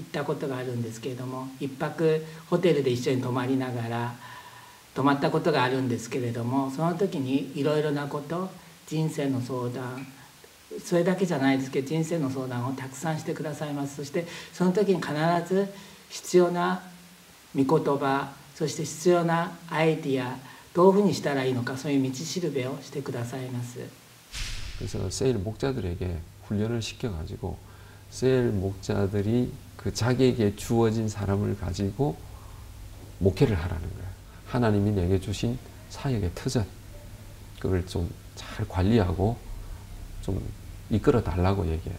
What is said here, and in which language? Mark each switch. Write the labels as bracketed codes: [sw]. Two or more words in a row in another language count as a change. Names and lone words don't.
[ja] ったことがあるんですけれども一泊ホテルで一緒に泊まりながら泊まったことがあるんですけれどもその時にいろいろなこと人生の相談それだけじゃないですけど人生の相談をたくさんしてくださいます。そしてその時に必ず必要な御言葉そして必要なアイディアどういうふうにしたらいいのかそういう道しるべをしてくださいます。 [ko] 그래서 셀 목자들에게 훈련을 시켜가지고 셀 목자들이 그 자기에게 주어진 사람을 가지고 목회를 하라는 거예요. 하나님이 내게 주신 사역의 터전, 그걸 좀 잘 관리하고 좀 이끌어 달라고 얘기해요.